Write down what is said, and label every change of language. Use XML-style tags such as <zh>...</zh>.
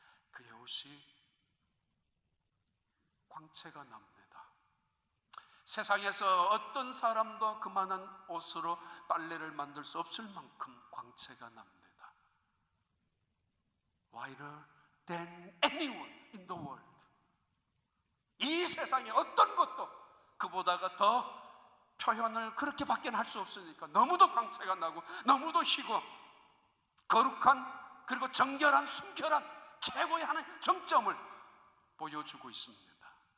<ko>그의 옷이 광채가 납니다. 세상에서 어떤 사람도 그만한 옷으로 빨래를 만들 수 없을 만큼 광채가 납니다.</ko> <en>Whiter than anyone in the world.</en> <ko>이 세상에 어떤 것도 그보다가 더 표현을 그렇게밖에 할 수 없으니까 너무도 광채가 나고 너무도 희고 거룩한 그리고 정결한 순결한 최고의 하나의 정점을 보여주고 있습니다.</ko>